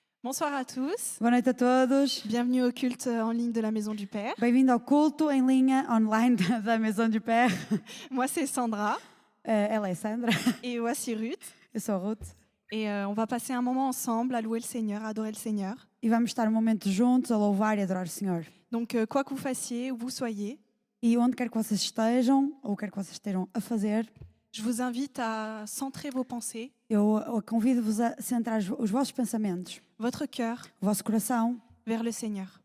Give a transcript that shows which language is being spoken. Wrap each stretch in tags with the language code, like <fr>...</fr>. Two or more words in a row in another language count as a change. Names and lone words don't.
<fr>Bonsoir à tous.</fr> <pt>Boa noite a todos.</pt> <fr>Bienvenue au culte en ligne de la Maison du Père.</fr> <pt>Bem-vindo ao culto em linha online da Maison du Père.</pt> <fr>Moi, c'est Sandra</fr> <pt>Ela é Sandra,</pt> <fr>et voici Ruth.</fr> <pt>eu sou a Ruth.</pt> <fr>Et on va passer un moment ensemble à louer le Seigneur, à adorer le Seigneur.</fr> <pt>E vamos estar um momento juntos a louvar e adorar o Senhor.</pt> <fr>Donc, quoi que vous fassiez, où vous soyez,</fr> <pt>E onde quer que vocês estejam, ou quer que vocês estejam a fazer,</pt> <fr>je vous invite à centrer vos pensées,</fr> <pt>eu convido-vos a centrar os vossos pensamentos,</pt> <fr>votre cœur,</fr> <pt>o vosso coração</pt> <fr>vers le Seigneur.</fr>